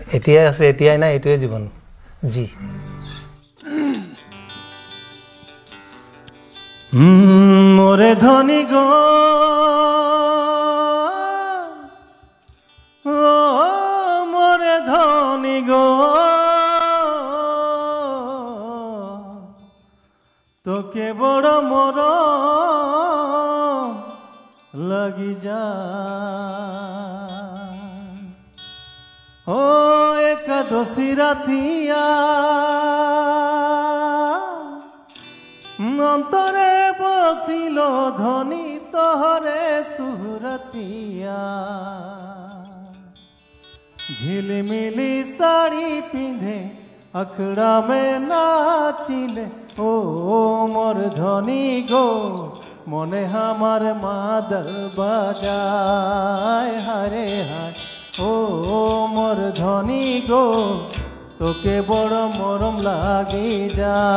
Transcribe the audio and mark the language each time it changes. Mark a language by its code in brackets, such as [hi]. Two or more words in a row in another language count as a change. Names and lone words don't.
[as] এতিয়াই আছে এতিয়াই নাই এইটোৱে জীৱন জি [sck] मोरे धनी गो मोरे धनी गो तोके बड़ मरम लागि जा ओ एकादशी रतिया अंतरे बसिल धनी तहरे सुरतिया झिलमिलि साड़ी पिंधे अखड़ा में नाचिले ओ मोर धनी गो मने हमार मादल बजाय हरे हाय ओ मोर धनी गो तोके बड़ मरम लागी जा